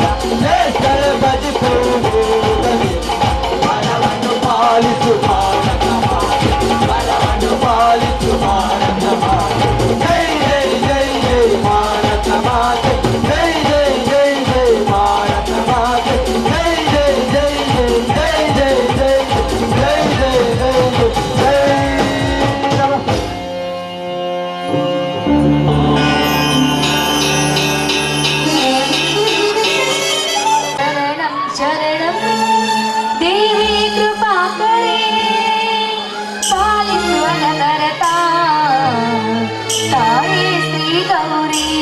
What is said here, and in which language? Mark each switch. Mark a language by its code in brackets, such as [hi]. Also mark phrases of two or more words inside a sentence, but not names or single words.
[kn] ಭಜಿಪವು ಬೋಧದಿಂದ ವರವನ್ನು ಪಾಲಿಸು ಭಾರತ ಮಾತೆ ವರವನ್ನು ಪಾಲಿಸು ಭಾರತ ಮಾತೆ ಜೈ ಜೈ ಜೈ ಜೈ ಭಾರತ ಮಾತೆ ಜೈ ಜೈ ಜೈ ಜೈ ಭಾರತ ಮಾತೆ ಜೈ ಜೈ ಜೈ ಜೈ ಜೈ ಜೈ ಜೈ ಜೈ ಜೈ ಜೈ ಜೈ ನಮಃ [sa] शरणं शरणं देवी कृपाकरे [kn] पालिಸುವನ ಭರತ ತಾಯಿ ಶ್ರೀ ಗೌರಿ